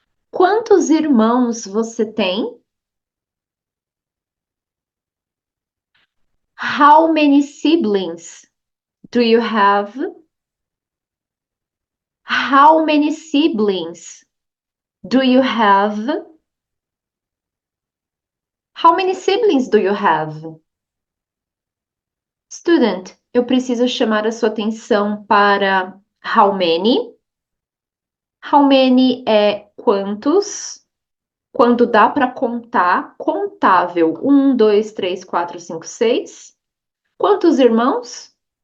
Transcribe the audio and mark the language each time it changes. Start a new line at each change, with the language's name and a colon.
Portuguese: Quantos irmãos você tem?
English: How many siblings do you have? How many siblings do you have? How many siblings do you have?
Portuguese: Student, eu preciso chamar a sua atenção para how many. How many é quantos? Quando dá para contar, contável. 1, 2, 3, 4, 5, 6. Quantos irmãos?